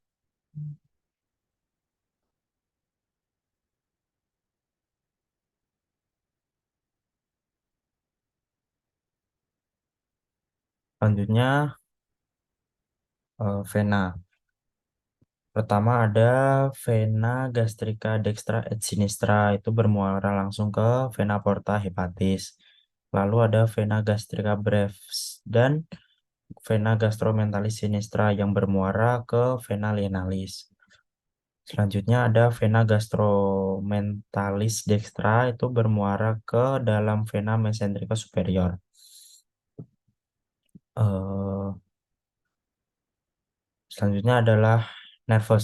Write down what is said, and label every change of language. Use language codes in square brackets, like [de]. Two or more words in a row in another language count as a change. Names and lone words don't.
[id] Selanjutnya vena. Pertama ada [la] vena gastrica dextra et sinistra, [id] itu bermuara langsung ke [la] vena porta hepatis. [id] Lalu ada [la] vena gastrica brevis [id] dan [la] vena gastromentalis sinistra [id] yang bermuara ke vena lienalis. Selanjutnya ada [la] vena gastromentalis dextra, [id] itu bermuara ke dalam [la] vena mesenterica superior. [id] Eh, Selanjutnya adalah nervus.